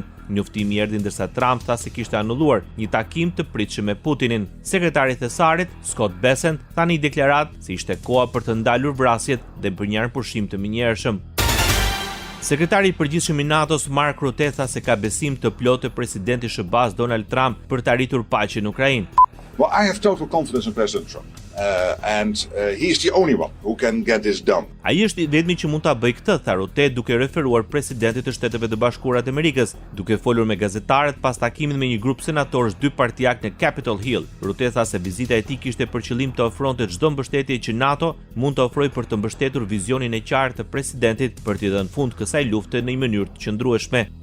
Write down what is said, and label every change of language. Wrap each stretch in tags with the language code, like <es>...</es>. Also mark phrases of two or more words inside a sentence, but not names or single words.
<sq>Njoftimi erdhi ndërsa Trump tha se kishte anulluar një takim të pritshëm me Putinin. Sekretari i Thesarit, Scott Bessent, tha në një deklaratë se ishte koha për të ndalur vrasjet dhe për një pushim të menjëhershëm. Sekretari i përgjithshëm i NATO-s Mark Rutte tha se ka besim të plotë presidenti i SBA-s Donald Trump për të arritur paqen në Ukrainë.</sq> <en>Well, I have total confidence in President Trump, and he's the only one who can get this done.</en> <sq>Ai është i vetmi që mund ta bëjë këtë, tha Rutte, duke referuar presidentit të Shteteve të Bashkuara të Amerikës, duke folur me gazetarët pas takimit me një grup senatorësh dy partijak në Capitol Hill. Rutte tha se vizita e tij kishte për qëllim të ofronte çdo mbështetje që NATO mund të ofrojë për të mbështetur vizionin e qartë të presidentit për t'i dhënë fund kësaj lufte në një mënyrë të qëndrueshme.</sq>